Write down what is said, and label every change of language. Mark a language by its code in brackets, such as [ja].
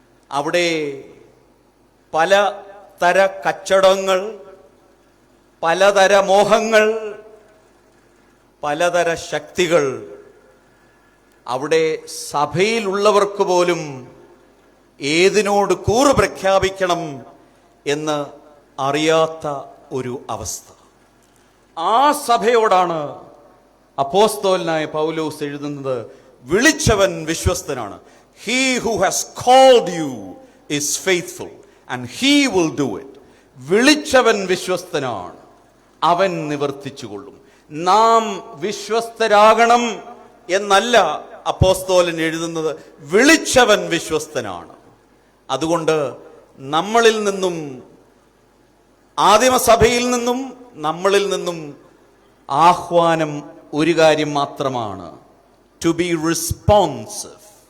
[ml] അവിടെ പലതര കച്ചടങ്ങൾ, പലതര മോഹങ്ങൾ, പലതര ശക്തികൾ, അവിടെ സഭയിലുള്ളവർക്ക് പോലും ഏതിനോട് കൂറ് പ്രഖ്യാപിക്കണം എന്ന് അറിയാത്ത ഒരു അവസ്ഥ. ആ സഭയോടാണ് അപ്പോസ്തലനായ പൗലോസ് എഴുതുന്നത്, വിളിച്ചവൻ വിശ്വസ്തനാണ്. [en] He who has called you is faithful and he will do it. [ml] വിളിച്ചവൻ വിശ്വസ്തനാണ്, അവൻ നിവർത്തിച്ചുകൊള്ളും. നാം വിശ്വസ്തരാകണം എന്നല്ല അപ്പോസ്തലൻ എഴുതുന്നത്, വിളിച്ചവൻ വിശ്വസ്തനാണ്. അതുകൊണ്ട് നമ്മളിൽ നിന്നും, ആദിമസഭയിൽ നിന്നും നമ്മളിൽ നിന്നും ആഹ്വാനം ഒരു കാര്യം മാത്രമാണ്, [en] To be responsive.